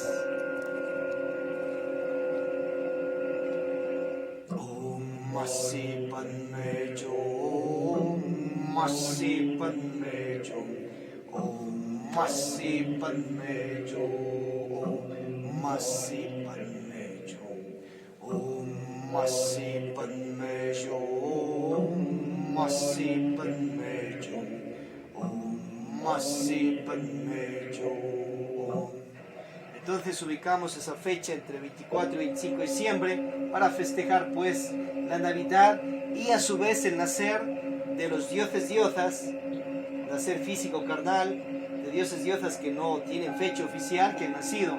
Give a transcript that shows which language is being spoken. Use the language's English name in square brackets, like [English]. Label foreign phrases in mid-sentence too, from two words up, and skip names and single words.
[Sanskrit] Om Masi Padme Hum, Masi Padme Hum, Om Masi Padme Hum, Masi Padme Hum, Om Masi Padme Hum, Masi Padme Hum, Masi Padme Hum. [Spanish] Entonces ubicamos esa fecha entre 24 y 25 de diciembre para festejar pues la Navidad y a su vez el nacer de los dioses diosas, nacer físico carnal de dioses diosas que no tienen fecha oficial, que han nacido.